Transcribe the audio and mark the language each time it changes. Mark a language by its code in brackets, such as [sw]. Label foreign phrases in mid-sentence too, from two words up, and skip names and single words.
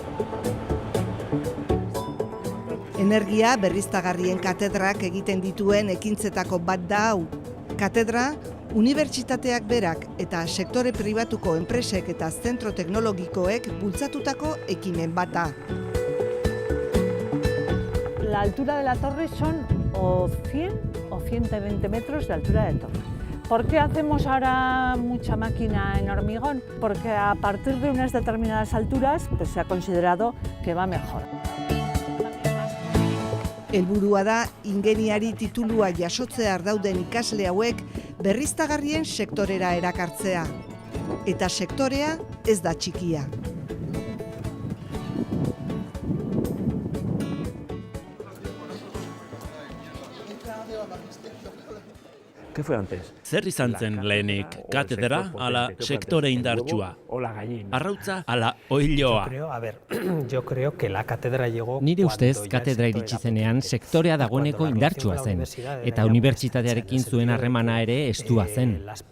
[eu] Energia berriztagarrien katedrak egiten dituen ekintzetako bat da hau. Katedra, unibertsitateak berak eta sektore pribatuko enpresek eta zentro teknologikoek bultzatutako ekimen bat da. [es] La altura de la torre son o 100 o 120 metros de altura de torre. ¿Por qué hacemos ahora mucha máquina en hormigón? Porque a partir de unas determinadas alturas pues, se ha considerado que va mejor. [eu] Helburua da, ingeniari titulua jasotzear dauden ikasle hauek berriztagarrien sektorera erakartzea. Eta sektorea ez da txikia. [es] ¿Qué fue antes? [eu] Zer izan zen lehenik, katedra ala sektore indartsua? Arrautza ala oiloa? Nire ustez, katedra iritsi zenean sektorea dagoeneko indartsua zen, eta unibertsitatearekin zuen harremana ere estua zen.